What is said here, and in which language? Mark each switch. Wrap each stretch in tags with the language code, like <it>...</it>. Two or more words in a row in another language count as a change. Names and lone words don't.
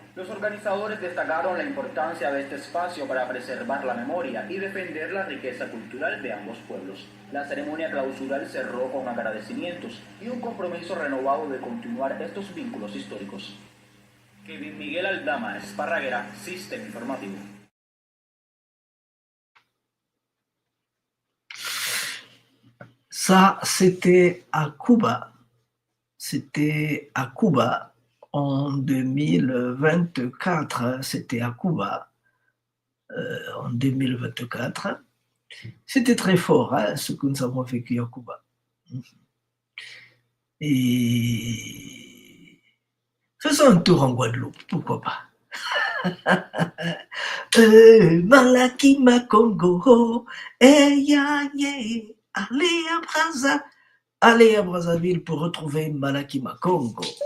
<es>Los organizadores destacaron la importancia de este espacio para preservar la memoria y defender la riqueza cultural de ambos pueblos. La ceremonia clausural cerró con agradecimientos y un compromiso renovado de continuar estos vínculos históricos. Kevin Miguel Aldama, Esparraguera, Sistema Informativo.</es> <fr>Ça, c'était à Cuba. C'était à Cuba en 2024. C'était à Cuba en 2024. C'était très fort, hein, ce que nous avons vécu à Cuba. Et faisons un tour en Guadeloupe, pourquoi pas. Malaki Makongo, ya. Allez à Brazzaville pour retrouver Malaki Makongo.</fr>